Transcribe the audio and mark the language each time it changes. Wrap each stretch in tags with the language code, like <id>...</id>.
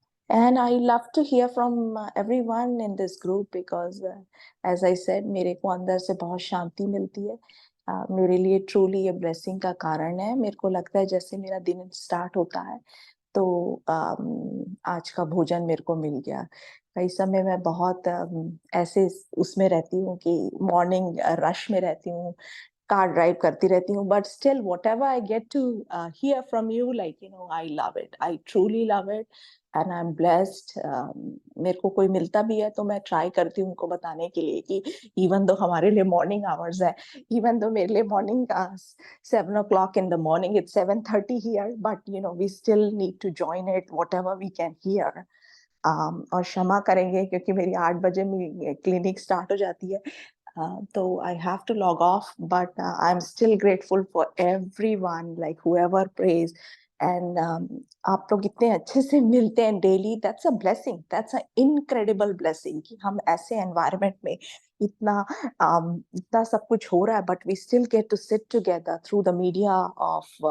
<en>And I love to hear from everyone in this group because, as I said,</en> <hi>मेरे को अंदर से बहुत शांति मिलती है, मेरे लिए ट्रूली ये ब्लेसिंग का कारण है। मेरे को लगता है जैसे मेरा दिन स्टार्ट होता है, तो आज का भोजन मेरे को मिल गया। कई समय मैं बहुत ऐसे उसमें रहती हूँ कि मॉर्निंग रश में रहती हूँ, कार ड्राइव करती रहती हूँ,</hi> <en>but still whatever I get to hear from you, like, you know, I love it, I truly love it, and I'm blessed.</en> <hi>मेरे को कोई मिलता भी है तो मैं ट्राई करती हूँ उनको बताने के लिए कि</hi> <en>even though</en> <hi>हमारे लिए मॉर्निंग आवर्स है, even though मेरे लिए morning</hi> <en>7 o'clock in the morning, it's 7:30 here, but you know, we still need to join it whatever we can hear.</en> <hi>और क्षमा करेंगे क्योंकि मेरी 8 बजे क्लिनिक स्टार्ट हो जाती है, तो</hi> <en>I have to log off, but I'm still grateful for everyone, like whoever prays,</en> <hi>and आप लोग इतने अच्छे से मिलते हैं daily,</hi> <en>that's a blessing, that's an incredible blessing</en> <hi>कि हम ऐसे environment में इतना सब कुछ हो रहा है,</hi> <en>but we still get to sit together through the media of</en>